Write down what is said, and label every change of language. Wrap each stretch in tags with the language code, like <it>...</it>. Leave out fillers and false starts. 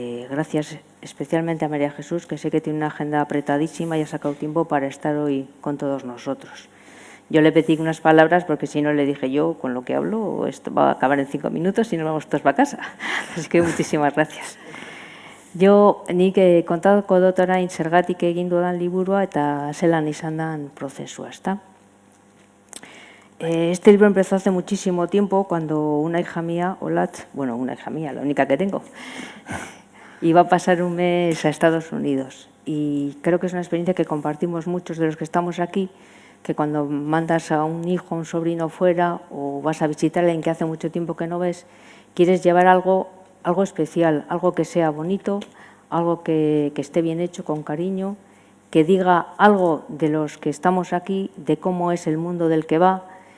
<es>Gracias especialmente a María Jesús, que sé que tiene una agenda apretadísima y ha sacado tiempo para estar hoy con todos nosotros. Yo le pedí unas palabras porque si no le dije yo, con lo que hablo, esto va a acabar en 5 minutos y nos vamos todos para casa. Así que muchísimas gracias.</es> <eu>Yo nik kontatuko dut orain zergatik egin dudan liburua eta zelan izan dan prozesua, ezta?</eu> <es>Este libro empezó hace muchísimo tiempo cuando una hija mía, Olat, bueno, una hija mía, la única que tengo, iba a pasar un mes a Estados Unidos. Y creo que es una experiencia que compartimos muchos de los que estamos aquí, que cuando mandas a un hijo, a un sobrino fuera o vas a visitar a alguien que hace mucho tiempo que no ves, quieres llevar algo especial, algo que sea bonito, algo que esté bien hecho, con cariño, que diga algo de los que estamos aquí, de cómo es el mundo del que va.</es>